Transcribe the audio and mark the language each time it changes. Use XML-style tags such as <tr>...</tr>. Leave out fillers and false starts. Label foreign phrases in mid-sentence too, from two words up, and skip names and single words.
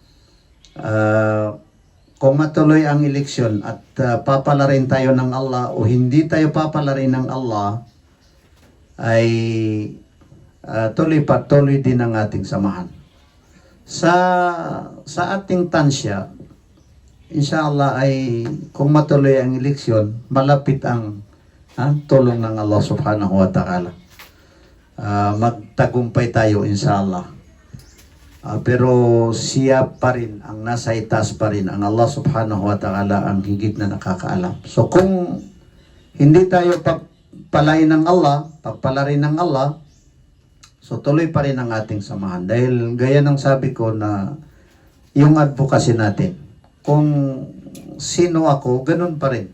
<tl>Kung matuloy ang eleksyon at papalarin tayo ng Allah o hindi tayo papalarin ng Allah, ay tuloy din ang ating samahan. Sa ating tansya, inshallah ay kung matuloy ang eleksyon, malapit ang tulong ng Allah</tl> <ar>سبحانه وتعالى.</ar> <tl>Magtagumpay tayo inshallah. Pero siya pa rin, ang nasa itaas pa rin, ang Allah</tl> <ar>سبحانه وتعالى</ar> <tl>ang higit na nakakaalam. So kung hindi tayo pagpalain ng Allah, pagpalarin ng Allah, so tuloy pa rin ang ating samahan. Dahil gaya ng sabi ko na yung advocacy natin, kung sino ako, ganun pa rin.</tl>